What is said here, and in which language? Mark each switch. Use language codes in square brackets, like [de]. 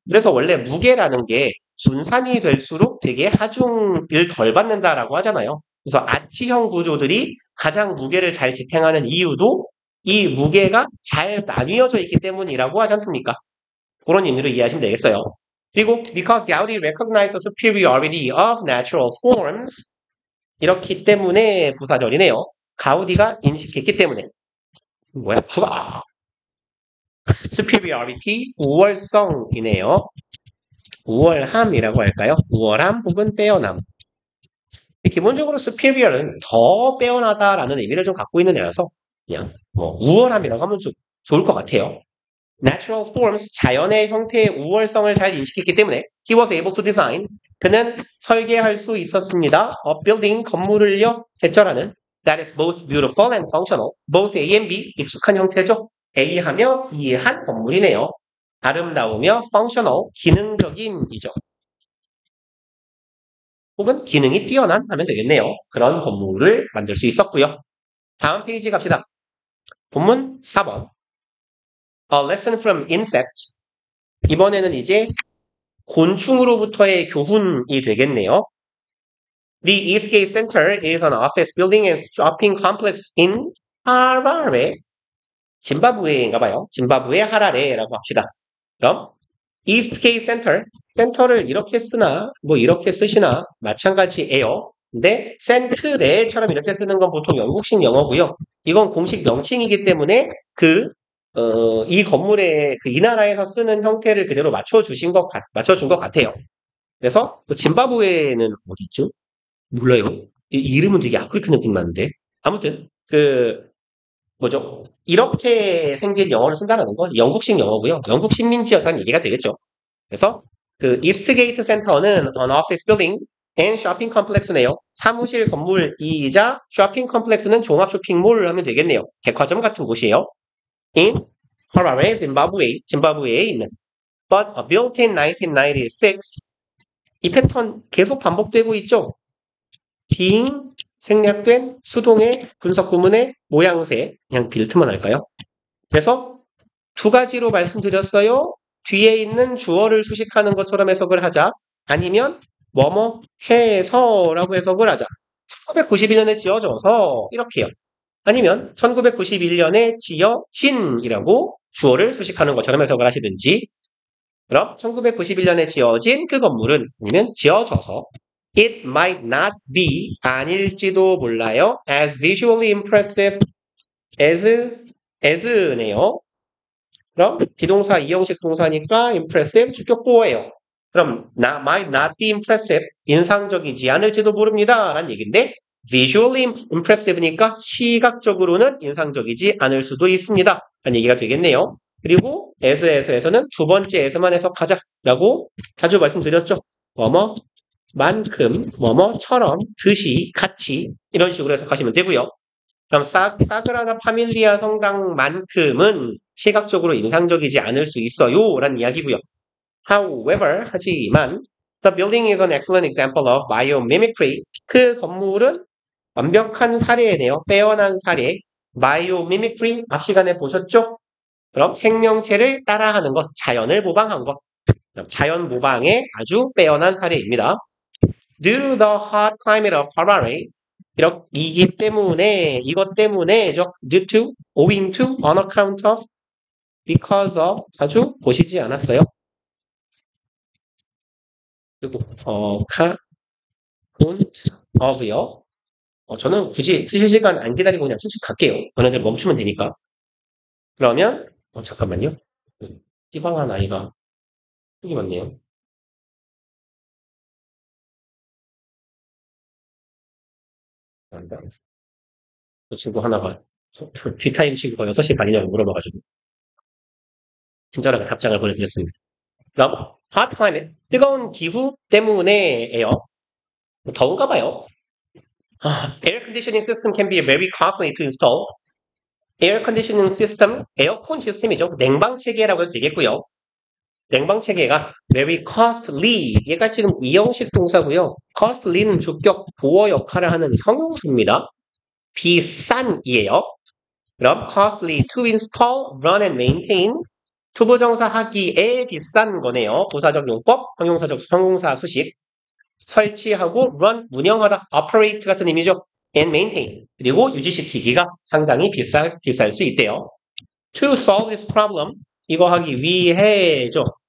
[ko] 그래서 원래 무게라는 게 분산이 될수록 되게 하중을 덜 받는다라고 하잖아요. 그래서 아치형 구조들이 가장 무게를 잘 지탱하는 이유도 이 무게가 잘 나뉘어져 있기 때문이라고 하지 않습니까? 그런 의미로 이해하시면 되겠어요. 그리고 [en] because Gaudi recognized the superiority of natural forms [ko] 이렇기 때문에 부사절이네요. 가우디가 인식했기 때문에 뭐야? superiority 우월성이네요. 우월함이라고 할까요? 우월함 혹은 빼어남. 기본적으로 superior는 더 빼어나다라는 의미를 좀 갖고 있는 애라서 그냥 뭐 우월함이라고 하면 좀 좋을 것 같아요. [en] Natural forms, [ko] 자연의 형태의 우월성을 잘 인식했기 때문에 [en] he was able to design, [ko] 그는 설계할 수 있었습니다. [en] A building, [ko] 건물을요, 개쩔하는 [en] that is both beautiful and functional. [ko] both A and B, 익숙한 형태죠. A하며 B한 건물이네요. 아름다우며 functional, 기능적인이죠. 혹은 기능이 뛰어난 하면 되겠네요. 그런 건물을 만들 수 있었고요. 다음 페이지 갑시다. 본문 4번. A lesson from insect. 이번에는 이제 곤충으로부터의 교훈이 되겠네요. [en] The Eastgate Center is an office building and shopping complex in 하라레. [ko] 짐바브웨인가 봐요. 짐바브웨 하라레라고 합시다. 그럼 Eastgate Center, 센터를 이렇게 쓰나 뭐 이렇게 쓰시나 마찬가지예요. 근데 센트레처럼 이렇게 쓰는 건 보통 영국식 영어고요. 이건 공식 명칭이기 때문에 이 건물의 이 나라에서 쓰는 형태를 그대로 맞춰준 것 같아요. 그래서 짐바브웨는 어디 있죠? 몰라요. 이 이름은 되게 아프리카 느낌 나는데. 아무튼 뭐죠? 이렇게 생긴 영어를 쓴다는 건 영국식 영어고요. 영국 식민지였다는 얘기가 되겠죠. 그래서 이스트게이트 센터는 [en] an office building and shopping complex네요. [ko] 사무실 건물이자 쇼핑 컴플렉스는 종합 쇼핑몰을 하면 되겠네요. 백화점 같은 곳이에요. [en] in Harare, [ko] 짐바브웨에 있는. [en] But built in 1996, [ko] 이 패턴 계속 반복되고 있죠. 빙 생략된 수동의 분석 구문의 모양새, 그냥 빌트만 할까요? 그래서 두 가지로 말씀드렸어요. 뒤에 있는 주어를 수식하는 것처럼 해석을 하자. 아니면 뭐뭐 해서라고 해석을 하자. 1991년에 지어져서 이렇게요. 아니면 1991년에 지어진이라고 주어를 수식하는 것처럼 해석을 하시든지. 그럼 1991년에 지어진 그 건물은 아니면 지어져서 [en] it might not be [ko] 아닐지도 몰라요. [en] as visually impressive as네요. [ko] 그럼 비동사 이형식 동사니까 impressive 주격보어예요. 그럼 [en] might not be impressive [ko] 인상적이지 않을지도 모릅니다 라는 얘기인데 visually impressive니까 시각적으로는 인상적이지 않을 수도 있습니다 라는 얘기가 되겠네요. 그리고 as에서는 두 번째 as만 해석하자라고 자주 말씀드렸죠. 뭐뭐만큼, 뭐뭐처럼, 듯이, 같이 이런 식으로 해석하시면 되고요. 그럼 사그라다 파밀리아 성당만큼은 시각적으로 인상적이지 않을 수 있어요 라는 이야기고요. [en] However, [ko] 하지만 [en] the building is an excellent example of biomimicry. [ko] 그 건물은 완벽한 사례네요. 빼어난 사례. biomimicry 앞 시간에 보셨죠? 그럼 생명체를 따라하는 것, 자연을 모방한 것. 자연 모방의 아주 빼어난 사례입니다. [en] Due to the hot climate of Harare, [ko] 이것 때문에죠. [en] due to, owing to, on account of, because of, [ko] 자주 보시지 않았어요? 그리고, account of요. 저는 굳이 쓰실 시간 안 기다리고 그냥 쭉쭉 갈게요. 너네들 멈추면 되니까. 그러면, 잠깐만요. 띠방한 아이가 여기 맞네요. 그 친구 하나가 뒷타임 친구가 6시 반이냐고 물어봐가지고 친절하게 답장을 보내드렸습니다. 그럼 hot climate, 뜨거운 기후 때문에예요. 더운가 봐요. [en] Air conditioning system can be very costly to install. [ko] 에어 컨디셔닝 시스템, 에어컨 시스템이죠. 냉방 체계라고 해도 되겠고요. 냉방체계가 very costly. 얘가 지금 이형식 동사고요. costly는 주격 보어 역할을 하는 형용사입니다. 비싼이에요. 그럼 [en] costly to install, run and maintain. [ko] 투부정사 하기에 비싼 거네요. 부사적 용법, 형용사 수식. 설치하고 run, 운영하다, operate 같은 의미죠. [en] and maintain. [ko] 그리고 유지시키기가 상당히 비쌀 수 있대요. [en] To solve this problem. [ko] 이거 하기 위해죠.